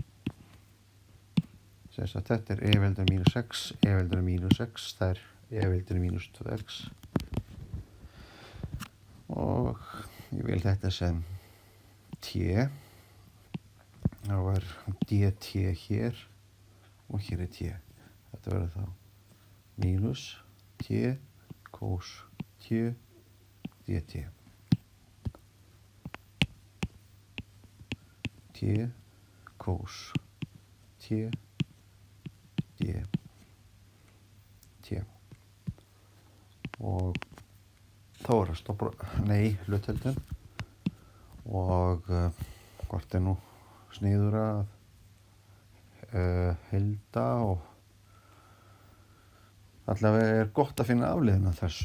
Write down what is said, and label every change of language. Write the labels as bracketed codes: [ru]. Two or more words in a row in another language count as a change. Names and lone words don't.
[is] Þess að þetta er e-veldinu mínus x, e-veldinu mínus x, það er e-veldinu mínus 2x. Og ég vil þetta sem t, þá er dt hér og hér er t. Þetta verður þá mínus t cos t dt. T cos t dt. Og þá er að hlutdeildin, og hvort er nú sniður að heilda, og allavega er gott að finna afleiðina af þessu.